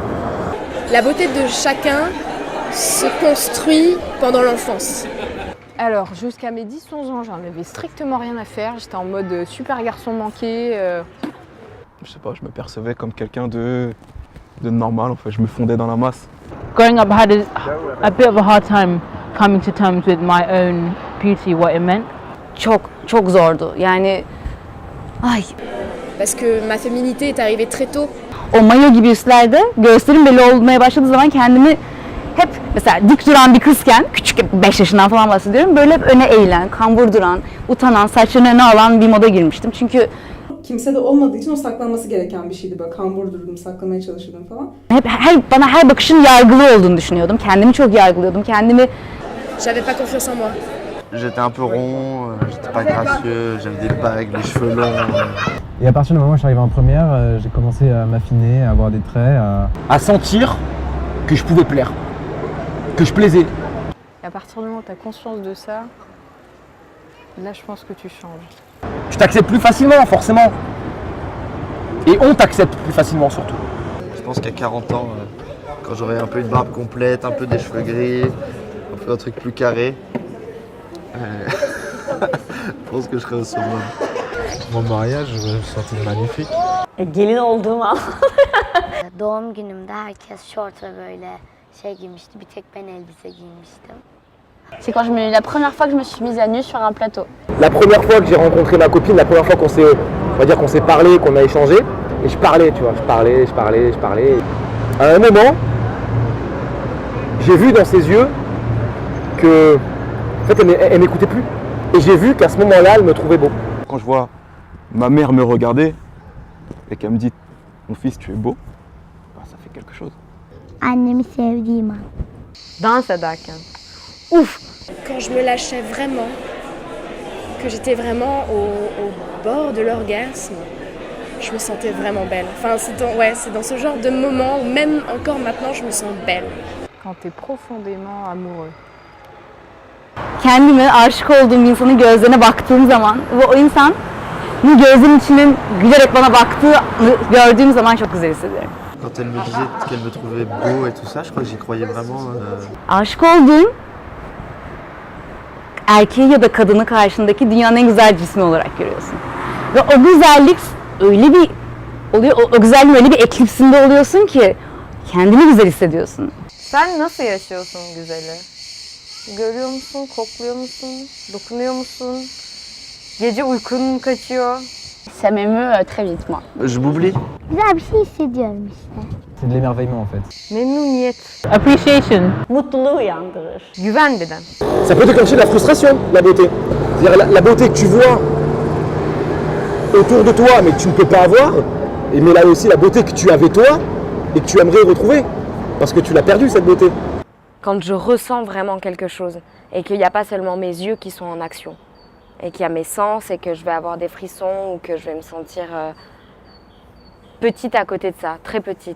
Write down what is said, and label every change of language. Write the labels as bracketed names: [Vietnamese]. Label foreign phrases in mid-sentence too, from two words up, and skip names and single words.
[French] La beauté de chacun se construit pendant l'enfance. Alors, jusqu'à mes 10-11 ans, j'en avais strictement rien à faire. J'étais en mode super garçon manqué. Je sais pas, je me percevais comme quelqu'un de normal en fait, je me fondais dans la masse. [English] Growing up, I had a bit of a hard time coming to terms with my own beauty, what it meant. [Turkish] Çok zordu. Yani [French] Parce que ma féminité est arrivée très tôt. [Turkish] O mayo gibi üstlerde göğüslerim belli olmaya başladığı zaman kendimi hep mesela dik duran bir kızken, küçük 5 yaşından falan bahsediyorum, böyle hep öne eğilen, kambur duran, utanan, saçlarını öne alan bir moda girmiştim. Çünkü Kimse de olmadığı için o saklanması gereken bir şeydi. Böyle kambur durdum, saklamaya çalışıyordum falan. bana her bakışın yargılı olduğunu düşünüyordum. Kendimi çok yargılıyordum. [French] J'avais pas confiance en moi. J'étais un peu rond, j'étais pas gracieux, j'avais des bagues, les cheveux longs. Et à partir du moment où je suis arrivé en première, j'ai commencé à m'affiner, à avoir des traits, À sentir que je pouvais plaire, que je plaisais. Et à partir du moment où tu as conscience de ça, là, je pense que tu changes. Tu t'acceptes plus facilement, forcément. Et on t'accepte plus facilement surtout. Je pense qu'à 40 ans, quand j'aurai un peu une barbe complète, un peu des cheveux gris, un peu un truc plus carré, Je pense que je serais au summum. Mon mariage, je me sentais magnifique. [Turkish] Gelin olduğum an. Doğum günümde herkes şort ve böyle şey giymişti. Bir tek ben elbise giymiştim. [French] C'est quand la première fois que je me suis mise à nu sur un plateau. La première fois que j'ai rencontré ma copine, la première fois qu'on s'est parlé, qu'on a échangé, et je parlais, tu vois, je parlais. À un moment, j'ai vu dans ses yeux que, en fait, elle m'écoutait plus. Et j'ai vu qu'à ce moment-là, elle me trouvait beau. Quand je vois ma mère me regarder et qu'elle me dit « Mon fils, tu es beau », bah, ça fait quelque chose. [Turkish] Annemi sevdiğim an. Dans ederken. [French] Quand je me lâchais vraiment, que j'étais vraiment au bord de l'orgasme, je me sentais vraiment belle. Enfin, c'est dans ce genre de moment où même encore maintenant, je me sens belle. Quand tu es profondément amoureux. [Turkish] Kendime aşık olduğum insanın gözlerine baktığım zaman ve o insanın gözünün içinin gülerek bana baktığını gördüğüm zaman çok güzel hissediyorum. [French] Quand elle me disait qu'elle me trouvait beau et tout ça, je crois que j'y croyais vraiment. [Turkish] Aşık olduğun erkeği ya da kadını karşındaki dünyanın en güzel cismi olarak görüyorsun. Ve o güzellik öyle bir oluyor, o güzelliğin öyle bir eklipsinde oluyorsun ki kendini güzel hissediyorsun. Sen nasıl yaşıyorsun güzeli? Görüyor musun, kokluyor musun, dokunuyor musun? Gece uykun mu kaçıyor? [French] Ça m'émeut très vite moi. Je m'oublie. [Turkish] Güzel bir şey hissediyorum işte. [French] C'est de l'émerveillement en fait. [Turkish] Memnuniyet, Appreciation. Mutluluğu uyandırır. güven bir de. [French] Ça peut déclencher de la frustration, la beauté. C'est-à-dire la beauté que tu vois autour de toi, mais que tu ne peux pas avoir, mais là aussi la beauté que tu avais toi et que tu aimerais retrouver, parce que tu l'as perdue cette beauté. Quand je ressens vraiment quelque chose et qu'il n'y a pas seulement mes yeux qui sont en action et qu'il y a mes sens et que je vais avoir des frissons ou que je vais me sentir petite à côté de ça, très petite.